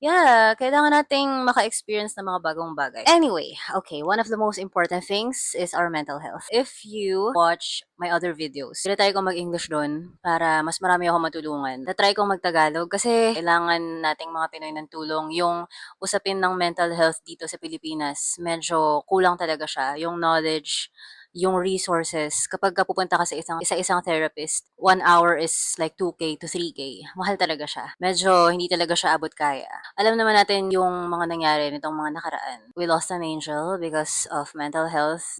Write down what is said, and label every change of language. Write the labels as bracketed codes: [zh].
[tl] Yeah, kailangan nating maka-experience ng mga bagong bagay. [en] Anyway, okay, one of the most important things is our mental health. If you watch my other videos, [tl] try ko mag-English doon para mas marami ako matulungan. Try kong mag-Tagalog kasi kailangan nating mga Pinoy ng tulong. Yung usapin ng mental health dito sa Pilipinas, medyo kulang talaga siya. Yung knowledge, yung resources. Kapag ka pupunta ka sa isa-isang therapist, [en] 1 hour is like 2K to 3K. [tl] Mahal talaga siya. Medyo hindi talaga siya abot kaya. Alam naman natin yung mga nangyari nitong mga nakaraan. [en] We lost an angel because of mental health.